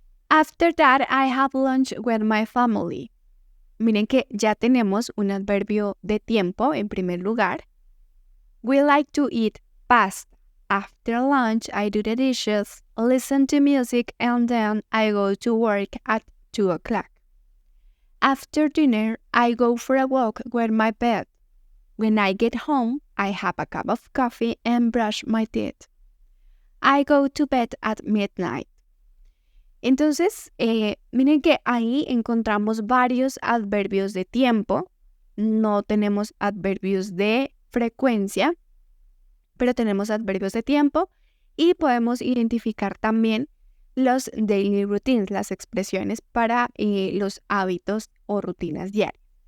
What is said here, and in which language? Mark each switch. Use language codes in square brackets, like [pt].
[en] After that, I have lunch with my family. [es] Miren que ya tenemos un adverbio de tiempo en primer lugar. [en] We like to eat pasta. After lunch, I do the dishes, listen to music, and then I go to work at 2 o'clock. After dinner, I go for a walk with my pet. When I get home, I have a cup of coffee and brush my teeth. I go to bed at midnight. [es] Entonces, miren que ahí encontramos varios adverbios de tiempo. No tenemos adverbios de frecuencia, pero tenemos adverbios de tiempo y podemos identificar también los [en] daily routines, [es] las expresiones para los hábitos o rutinas diarias.